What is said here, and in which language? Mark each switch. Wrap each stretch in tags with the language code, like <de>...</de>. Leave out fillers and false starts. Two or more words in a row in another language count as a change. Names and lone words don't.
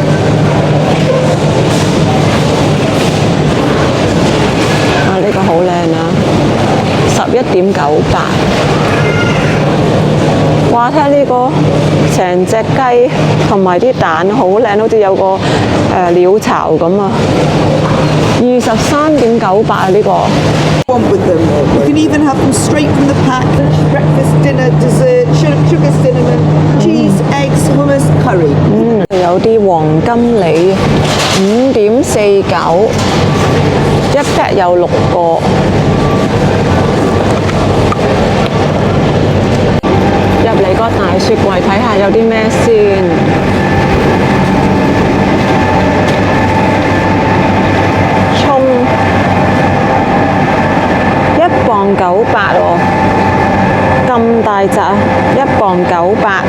<yue>呢個好靚啊！11.98，哇！睇下呢個成隻雞同埋啲蛋好靚，好似有個鳥巢咁啊！23.98啊呢個。</yue> <en>Want with them. You can even have them straight from the pack. Breakfast, dinner, dessert, sugar, cinnamon, cheese, eggs, hummus, curry.</en> <yue>有啲黃金梨5.49，一 pack 有6個。入嚟個大雪櫃睇下有啲咩先。葱1.98磅喎，咁大隻1.98磅。</yue>